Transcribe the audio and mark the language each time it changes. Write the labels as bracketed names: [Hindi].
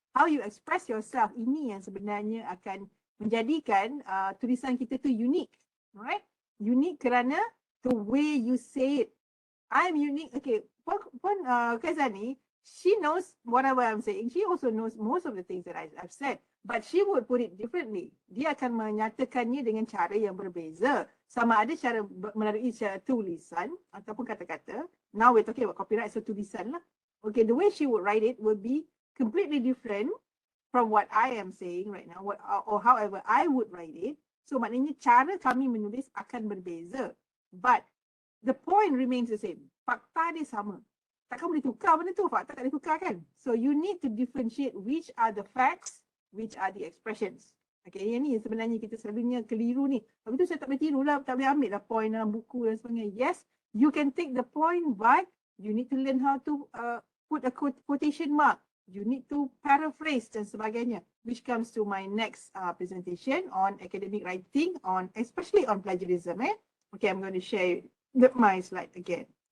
[English] How you express yourself, [Malay] ini yang sebenarnya akan menjadikan tulisan kita tu unique, [English] right? Unique [Malay] kerana [English] the way you say it. I'm unique. Okay, Kazani, she knows whatever I'm saying. She also knows most of the things that I've said, but she would put it differently. [Malay] Dia akan menyatakannya dengan cara yang berbeza. Sama ada cara melalui cara tulisan ataupun kata-kata. [English] Now we're talking about copyright, so [Malay] tulisan lah. [English] Okay, the way she would write it would be completely different from what I am saying right now, or however I would write it. [Malay] So maknanya cara kami menulis akan berbeza. [English] But the point remains the same. [Malay] Fakta dia sama. Takkan boleh tukar benda tu, fakta tak boleh tukar kan? [English] So you need to differentiate which are the facts, which are the expressions. [Malay] Okay, yang ni sebenarnya kita selalunya keliru ni. Tapi tu saya tak boleh tiru lah, tak boleh ambil lah point dalam buku dan sebagainya. [English] Yes, you can take the point, but you need to learn how to put a quotation mark. You need to paraphrase [Malay] dan sebagainya, [English] which comes to my next presentation on academic writing, especially on plagiarism. Okay, I'm going to share my slide again.